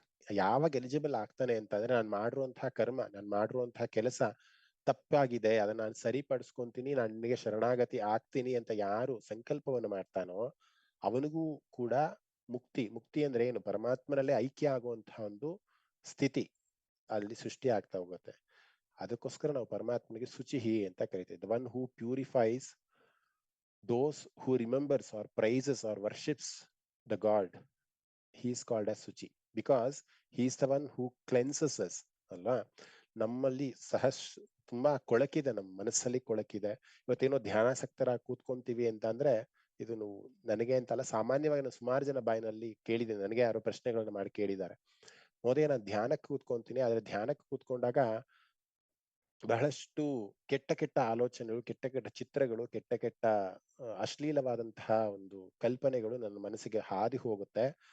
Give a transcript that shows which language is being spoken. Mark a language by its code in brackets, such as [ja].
[kn] ಯಾವಾಗ ಎಲಿಜಿಬಲ್ ಆಗ್ತಾನೆ ಅಂತಂದ್ರೆ, ನಾನು ಮಾಡಿರುವಂತಹ ಕರ್ಮ, ನಾನು ಮಾಡಿರುವಂತಹ ಕೆಲಸ ತಪ್ಪಾಗಿದೆ, ಅದನ್ನ ನಾನು ಸರಿಪಡಿಸ್ಕೊಂತೀನಿ, ನನಗೆ ಶರಣಾಗತಿ ಆಗ್ತೀನಿ ಅಂತ ಯಾರು ಸಂಕಲ್ಪವನ್ನು ಮಾಡ್ತಾನೋ ಅವನಿಗೂ ಕೂಡ ಮುಕ್ತಿ ಅಂದ್ರೆ ಏನು? ಪರಮಾತ್ಮನಲ್ಲೇ ಐಕ್ಯ ಆಗುವಂತಹ ಒಂದು ಸ್ಥಿತಿ ಅಲ್ಲಿ ಸೃಷ್ಟಿ ಆಗ್ತಾ ಹೋಗುತ್ತೆ. ಅದಕ್ಕೋಸ್ಕರ ನಾವು ಪರಮಾತ್ಮನಿಗೆ ಶುಚಿಹಿ ಅಂತ ಕರಿತೀವಿ. [en] The one who purifies those who remembers or praises or worships the God, he is called as Suchi, because he is the one who cleanses us. [kn] ಅಲ್ವಾ? ನಮ್ಮಲ್ಲಿ ತುಂಬಾ ಕೊಳಕಿದೆ, ನಮ್ಮ ಮನಸ್ಸಲ್ಲಿ ಕೊಳಕಿದೆ. ಇವತ್ತೇನೋ ಧ್ಯಾನಾಸಕ್ತರಾಗಿ ಕೂತ್ಕೊಂತೀವಿ ಅಂತ ಅಂದ್ರೆ, ಇದನ್ನು ನನಗೆ ಅಂತಲ್ಲ, ಸಾಮಾನ್ಯವಾಗಿ ನಾನು ಸುಮಾರು ಜನ ಬಾಯಿನಲ್ಲಿ ಕೇಳಿದ್ದೀನಿ, ನನಗೆ ಯಾರೋ ಪ್ರಶ್ನೆಗಳನ್ನ ಮಾಡಿ ಕೇಳಿದ್ದಾರೆ. ಮೋದಿ, ನಾನು ಧ್ಯಾನಕ್ಕೆ ಕೂತ್ಕೊಂತೀನಿ, ಆದ್ರೆ ಧ್ಯಾನಕ್ಕೆ ಕೂತ್ಕೊಂಡಾಗ ಬಹಳಷ್ಟು ಕೆಟ್ಟ ಆಲೋಚನೆಗಳು, ಕೆಟ್ಟ ಚಿತ್ರಗಳು, ಕೆಟ್ಟ ಅಶ್ಲೀಲವಾದಂತಹ ಒಂದು ಕಲ್ಪನೆಗಳು ನನ್ನ ಮನಸ್ಸಿಗೆ ಹಾದಿ ಹೋಗುತ್ತೆ.